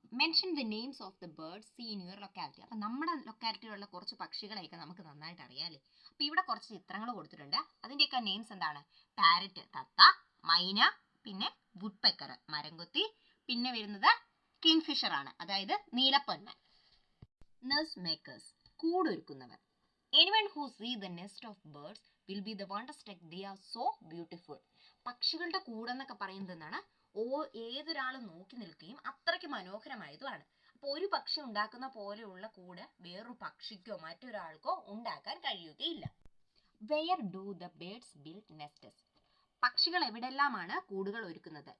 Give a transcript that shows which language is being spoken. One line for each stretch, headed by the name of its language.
English: Mention the names of the birds see in your locality.
Malayalam: അപ്പം നമ്മുടെ ലൊക്കാലിറ്റിയിലുള്ള കുറച്ച് പക്ഷികളെയൊക്കെ നമുക്ക് നന്നായിട്ട് അറിയാമല്ലേ. അപ്പം ഇവിടെ കുറച്ച് ചിത്രങ്ങൾ കൊടുത്തിട്ടുണ്ട്. അതിൻ്റെയൊക്കെ നെയിംസ് എന്താണ്? പാരറ്റ് തത്ത, മൈന, പിന്നെ വുഡ്പെക്കർ മരംകൊത്തി, പിന്നെ വരുന്നത് കിങ്ഫിഷർ ആണ്, അതായത് നീലപ്പൊന്മാൻ.
English: Nest makers കൂടൊരുക്കുന്നവർ. Anyone who see the nest of birds will be the wonderstruck. They are so beautiful.
Malayalam: പക്ഷികളുടെ കൂടെന്നൊക്കെ പറയുന്നത് എന്താണ്? ഏതൊരാളും നോക്കി നിൽക്കുകയും അത്രയ്ക്ക് മനോഹരമായതുമാണ്. അപ്പോൾ ഒരു പക്ഷി ഉണ്ടാക്കുന്ന പോലെയുള്ള കൂട് വേറൊരു പക്ഷിക്കോ മറ്റൊരാൾക്കോ ഉണ്ടാക്കാൻ കഴിയുകയില്ല.
English: Where do the birds build nests?
Malayalam: പക്ഷികൾ എവിടെല്ലാമാണ് കൂടുകൾ ഒരുക്കുന്നത്?